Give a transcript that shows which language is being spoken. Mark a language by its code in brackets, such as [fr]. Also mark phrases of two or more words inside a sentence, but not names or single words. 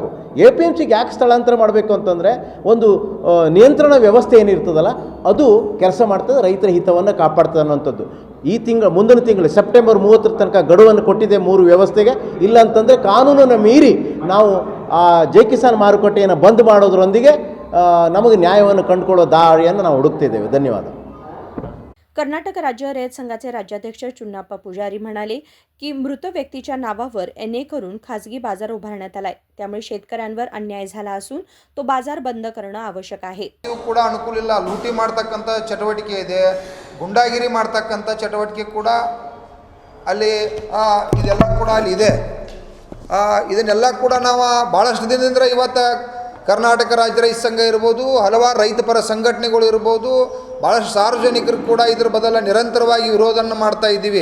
[kn] APMCಗೆ ಯಾಕೆ ಸ್ಥಳಾಂತರ ಮಾಡಬೇಕು ಅಂತಂದರೆ ಒಂದು ನಿಯಂತ್ರಣ ವ್ಯವಸ್ಥೆ ಏನಿರ್ತದಲ್ಲ ಅದು ಕೆಲಸ ಮಾಡ್ತದೆ, ರೈತರ ಹಿತವನ್ನು ಕಾಪಾಡ್ತದೆ ಅನ್ನೋಂಥದ್ದು. ಮುಂದಿನ ತಿಂಗಳು ಸೆಪ್ಟೆಂಬರ್ 30 ತನಕ ಗಡುವನ್ನು ಕೊಟ್ಟಿದೆ 3 ವ್ಯವಸ್ಥೆಗೆ. ಇಲ್ಲ ಅಂತಂದರೆ ಕಾನೂನನ್ನು ಮೀರಿ ನಾವು ಆ ಜೈ ಕಿಸಾನ್ ಮಾರುಕಟ್ಟೆಯನ್ನು ಬಂದ್ ಮಾಡೋದ್ರೊಂದಿಗೆ ನಮಗೆ ನ್ಯಾಯವನ್ನು ಕಂಡುಕೊಳ್ಳೋ ದಾರಿಯನ್ನು ನಾವು ಹುಡುಕ್ತಿದ್ದೇವೆ. ಧನ್ಯವಾದ. [mr] कर्नाटक राज्य रयत संघाचे राज्याध्यक्ष चुन्नाप्पा पुजारी म्हणाले की मृत व्यक्तीच्या नावावर NA करून खासगी बाजार उभारण्यात आलाय, त्यामुळे शेतकऱ्यांवर अन्याय झाला असून तो बाजार बंद करणं आवश्यक आहे. [kn] ಕೂಡ ಅನುಕೂಲ ಇಲ್ಲ. ಲೂಟಿ ಮಾಡ್ತಕ್ಕಂಥ ಚಟುವಟಿಕೆ ಇದೆ, ಗುಂಡಾಗಿರಿ ಮಾಡ್ತಕ್ಕಂಥ ಚಟುವಟಿಕೆ ಕೂಡ ಅಲ್ಲಿ ಇದೆಲ್ಲ ಕೂಡ ಅಲ್ಲಿ ಇದೆ. ಇದನ್ನೆಲ್ಲ ಕೂಡ ನಾವು ಭಾಳಷ್ಟು ದಿನದಿಂದ ಇವತ್ತು ಕರ್ನಾಟಕ ರಾಜ್ಯ ರೈತ ಸಂಘ ಇರ್ಬೋದು, ಹಲವಾರು ರೈತಪರ ಸಂಘಟನೆಗಳು ಇರ್ಬೋದು, ಭಾಳಷ್ಟು ಸಾರ್ವಜನಿಕರು ಕೂಡ ಇದ್ರ ಬದಲ ನಿರಂತರವಾಗಿ ವಿರೋಧನ ಮಾಡ್ತಾ ಇದ್ದೀವಿ.